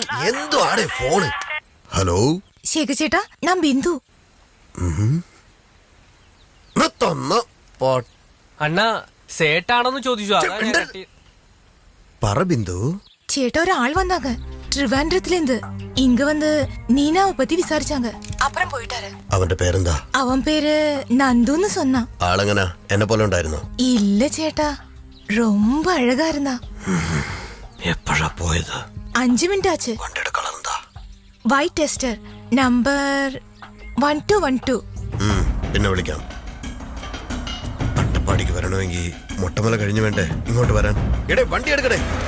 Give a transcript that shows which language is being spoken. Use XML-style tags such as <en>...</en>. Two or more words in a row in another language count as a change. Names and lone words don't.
<ml>എന്തോ ആടെ ഫോണ്. ഹലോ ശേഖർ ചേട്ടാ, ഞാൻ ബിന്ദു. അണ്ണാ സേട്ടാണോന്ന് ചോദിച്ചു. പറ ബിന്ദു. ചേട്ടാ ഒരാൾ</ml> <ta>വന്നാங்க ട്രിവാൻഡ്രത്തിലേந்து இங்க வந்து நீனாவை பத்தி விசாரிச்சாங்க. அப்புறம் போயிட்டாரு.</ta> <ml>അവന്റെ പേരെന്താ? അവൻ പേര് നന്ദുന്ന് சொன்னா. ആളെങ്ങനാ? എന്നെ പോലെ ഉണ്ടായിരുന്നോ? ഇല്ല ചേട്ടാ,</ml> <ta>ரொம்ப அழகா இருந்தா.</ta> <ml>എപ്പോഴാ പോയത്? 5 മിനിറ്റ് ആச்சு. വണ്ടിയുടെ കളർ എന്താ?</ml> <en>white tester നമ്പർ 1212.</en> <ml>പിന്നെ വിളിക്കാം. അട്ടപ്പാടിക്ക് വരണമെങ്കിൽ മൊട്ടമല കഴിഞ്ഞു വേണ്ടേ ഇങ്ങോട്ട് വരാൻ? എടേ വണ്ടി എടുക്കടേ.</ml>